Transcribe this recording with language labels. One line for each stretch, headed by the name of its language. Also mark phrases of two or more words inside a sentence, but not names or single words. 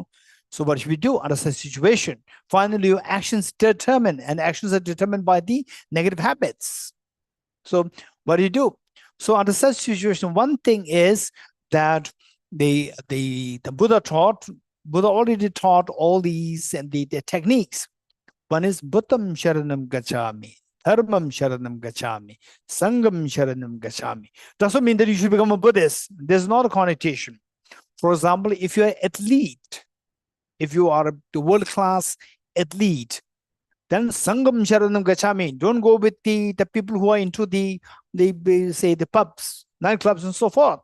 English: So what should we do under such situation? Finally, your actions determine, and actions are determined by the negative habits. So what do you do? So under such situation, one thing is that the Buddha already taught all these and the techniques. One is
Sanskrit: Buddham Sharanam Gacchami, Dharmam Sharanam Gacchami, Sangam Sharanam Gacchami.
English: Doesn't mean that you should become a Buddhist. There's not a connotation. For example, if you're an athlete, if you are a world-class athlete, then
Sanskrit: Sangam Sharanam Gacchami.
English: Don't go with the people who are into the pubs, nightclubs, and so forth.